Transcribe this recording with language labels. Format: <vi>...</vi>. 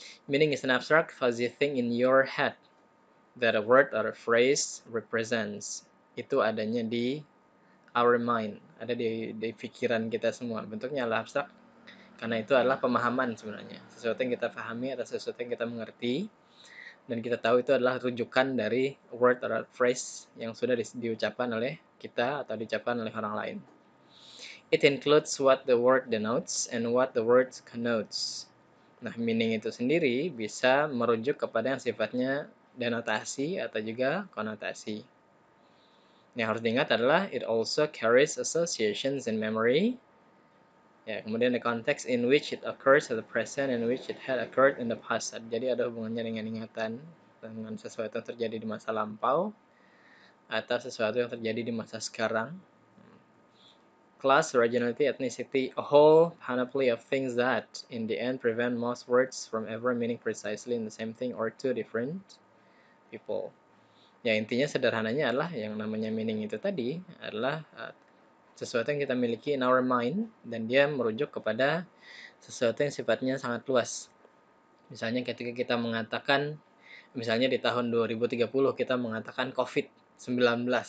<en>Meaning is an abstract fuzzy thing in your head that a word or a phrase represents.</en> <id>Itu adanya di</id> <en>our mind,</en> <id>ada di pikiran kita semua. Bentuknya adalah abstrak karena itu adalah pemahaman sebenarnya. Sesuatu yang kita pahami atau sesuatu yang kita mengerti dan kita tahu itu adalah rujukan dari</id> <en>word or phrase</en> <id>yang sudah diucapkan oleh kita atau diucapkan oleh orang lain.</id> <en>It includes what the word denotes and what the word connotes.</en> <id>Nah, meaning itu sendiri bisa merujuk kepada yang sifatnya denotasi atau juga konotasi. Yang harus diingat adalah</id> <en>it also carries associations in memory.</en> <id>Ya, kemudian</id> <en>the context in which it occurs at the present and which it had occurred in the past.</en> <id>Jadi ada hubungannya dengan ingatan, dengan sesuatu yang terjadi di masa lampau atau sesuatu yang terjadi di masa sekarang.</id> <en>Class, regionality, ethnicity, a whole panoply of things that, in the end, prevent most words from ever meaning precisely in the same thing or two different people.</en> <id>Ya, intinya sederhananya adalah yang namanya meaning itu tadi adalah sesuatu yang kita miliki</id> <en>in our mind</en> <id>dan dia merujuk kepada sesuatu yang sifatnya sangat luas. Misalnya ketika kita mengatakan, misalnya di tahun 2030 kita mengatakan COVID-19.</id>